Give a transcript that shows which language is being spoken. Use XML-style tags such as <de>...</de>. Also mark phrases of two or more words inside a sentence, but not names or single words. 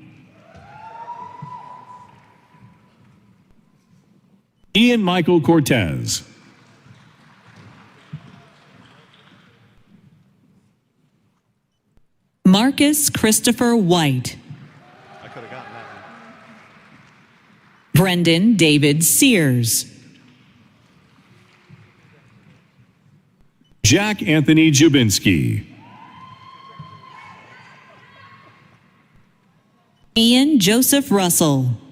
<en>Ian Michael Cortez. Marcus Christopher White. I could have gotten that one. Brendan David Sears. Jack Anthony Jubinski. Ian Joseph Russell.</en>